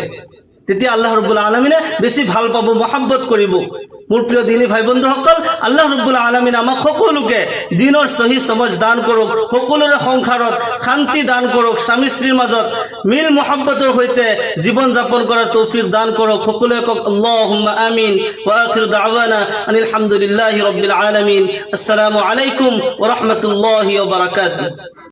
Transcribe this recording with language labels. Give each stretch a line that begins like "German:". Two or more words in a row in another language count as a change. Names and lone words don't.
Assamese: তেতিয়া আল্লাহ ৰাব্বুল আলামিনে বেছি ভাল পাব, মহব্বত কৰিব। মোৰ প্ৰিয় দিনী ভাই বন্ধুসকল, আল্লাহ ৰাব্বুল আলামিন আমাক সকলোকে দিনৰ
Urdu: صحیح سمجھ
Assamese: দান কৰক, সকলোৰে সংসাৰত শান্তি দান কৰক, স্বামী স্ত্ৰীৰ মাজত মিল মহব্বতৰ সৈতে জীৱন যাপন কৰাৰ তৌফিক দান কৰক। সকলোৱে কওক
Arabic: اللهم آمين. و آخر دعوانا أن الحمد لله رب العالمين. السلام عليكم و رحمة الله و بركاته.